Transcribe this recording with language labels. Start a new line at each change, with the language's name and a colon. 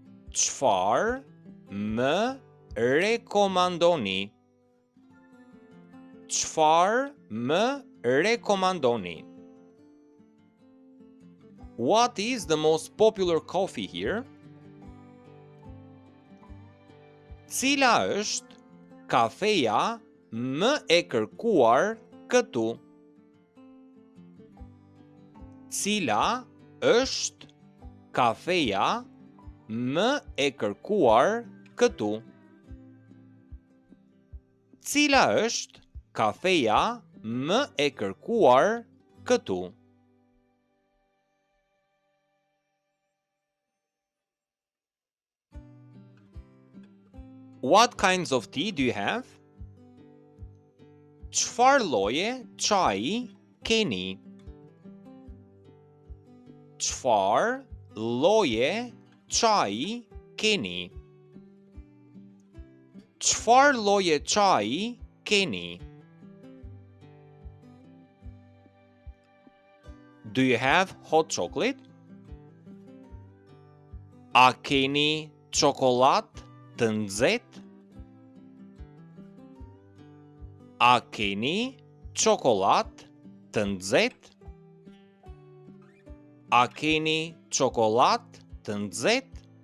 Albanian: Çfarë më rekomandoni? Çfarë më rekomandoni?
English: What is the most popular coffee here?
Albanian: Cila është kafeja më e kërkuar këtu? Cila është kafeja më e kërkuar këtu? Cila është kafeja më e kërkuar këtu?
English: What kinds of tea do you have?
Albanian: Çfarë lloje çaji keni? Çfarë lloje çaji keni? Çfarë lloje çaji keni?
English: Do you have hot chocolate?
Albanian: A keni çokollatë të nxehtë? A keni çokollatë të nxehtë? A keni çokollatë të nxehtë?